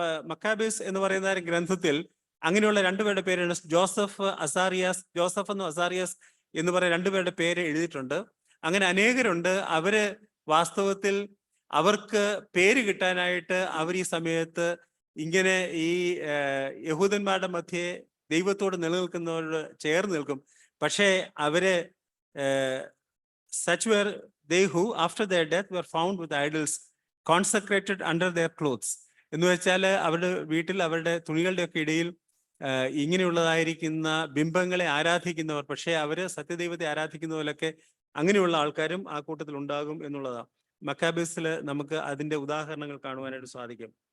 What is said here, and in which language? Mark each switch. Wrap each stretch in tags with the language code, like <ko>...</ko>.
<ml>Maccabees എന്ന് പറയുന്ന ഗ്രന്ഥത്തിൽ അങ്ങനെയുള്ള രണ്ടുപേരുടെ പേരാണ് ജോസഫ് എന്നും അസാറിയാസ് എന്ന് പറയുന്ന രണ്ടുപേരുടെ പേര് എഴുതിയിട്ടുണ്ട്. അങ്ങനെ അനേകരുണ്ട്. അവര് വാസ്തവത്തിൽ അവർക്ക് പേര് കിട്ടാനായിട്ട് അവർ ഈ സമയത്ത് ഇങ്ങനെ ഈ യഹൂദന്മാരുടെ മധ്യേ ദൈവത്തോട് നിലനിൽക്കുന്നവരോട് ചേർന്ന് നിൽക്കും. പക്ഷേ അവര്</ml> <en>such were they who after their death were found with idols consecrated under their clothes.</en> <ml>എന്ന് വെച്ചാൽ അവരുടെ വീട്ടിൽ അവരുടെ തുണികളുടെ ഒക്കെ ഇടയിൽ ഇങ്ങനെയുള്ളതായിരിക്കുന്ന ബിംബങ്ങളെ ആരാധിക്കുന്നവർ. പക്ഷേ അവര് സത്യദൈവത്തെ ആരാധിക്കുന്ന പോലൊക്കെ അങ്ങനെയുള്ള ആൾക്കാരും ആ കൂട്ടത്തിൽ ഉണ്ടാകും എന്നുള്ളതാണ്. മക്കാബീസിൽ നമുക്ക് അതിന്റെ ഉദാഹരണങ്ങൾ കാണുവാനായിട്ട് സാധിക്കും.</ml>